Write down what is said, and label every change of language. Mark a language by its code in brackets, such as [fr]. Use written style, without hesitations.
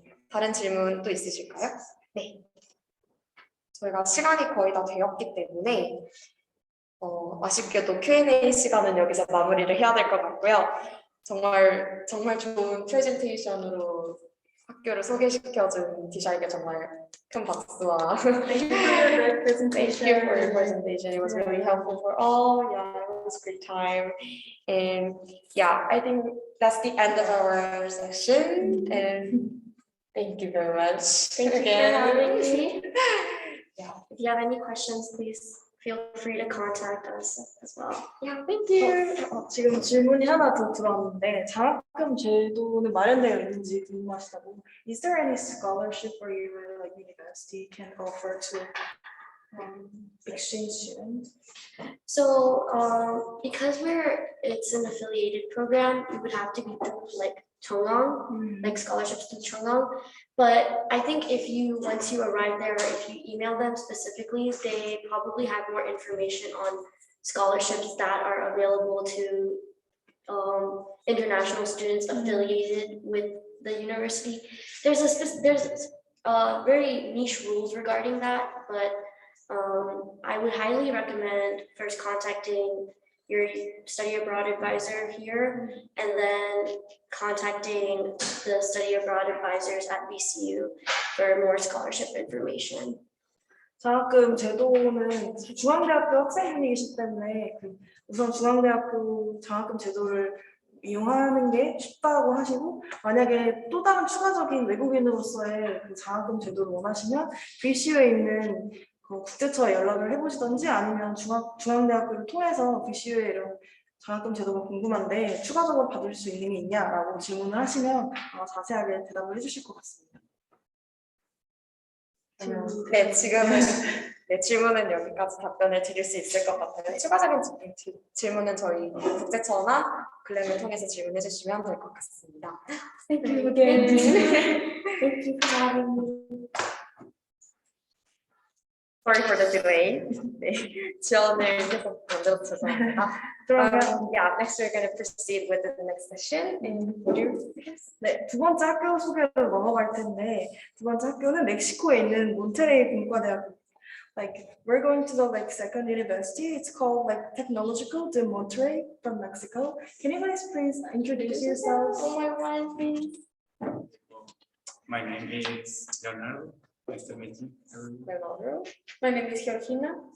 [ko] 다른 질문 또 있으실까요? 네. 저희가 시간이 거의 다 되었기 때문에 아쉽게도 Q&A 시간은 여기서 마무리를 해야 될 것 같고요. 정말 좋은 프레젠테이션으로 학교를 소개시켜준 디샤에게 정말 큰 박수와 [en] Thank you for your great Thank you for your presentation. It was really helpful for all. Yeah, it was a great time. And yeah, I think that's the end of our session. And thank you very much. Thank you for having me. Yeah. If you have any questions, please feel free to contact us as well. Yeah, thank you. [ko] 지금 질문이 하나 더 들어왔는데 장학금 제도는 마련되어 있는지 궁금하시다고. [en] Is there any scholarship where your like university can offer to exchange students? So because it's an affiliated program, you would have to be through like Chongang, like scholarships through Chongang. But I think once you arrive there, if you email them specifically, they probably have more information on scholarships that are available to international students affiliated with the university. There's very niche rules regarding that, but I would highly recommend first contacting your study abroad advisor here and then contacting the study abroad advisors at VCU for more scholarship information. [ko] 장학금 제도는 중앙대학교 학생분이시기 때문에 우선 중앙대학교 장학금 제도를 이용하는 게 쉽다고 하시고, 만약에 또 다른 추가적인 외국인으로서의 그 장학금 제도를 원하시면 VCU에 있는 그 국제처에 연락을 해보시던지 아니면 중앙대학교를 통해서 VCU에 이런 장학금 제도가 궁금한데 추가적으로 받을 수 있는 게 있냐라고 질문을 하시면 자세하게 대답을 해주실 것 같습니다. 네, 지금은 질문은 여기까지 답변을 드릴 수 있을 것 같아요. 추가적인 질문은 저희 국제처나 글램을 통해서 질문해 주시면 될 것 같습니다. [en] Thank you again. Thank you for having me. Sorry for the delay. [ko] 네, 지연을 계속 만들어서 죄송합니다. 그러면 [en] Yeah, next we're going to proceed with the next session. And would you? [ko] 네, 두 번째 학교 소개로 넘어갈 텐데 두 번째 학교는 멕시코에 있는 몬테레이 공과대학교. [en] Like we're going to the second university. It's called Technological de Monterrey from Mexico. Can you guys please introduce yourselves? Oh my God, please. My name is Leonardo. Nice to meet you. Leonardo. My name is Georgina.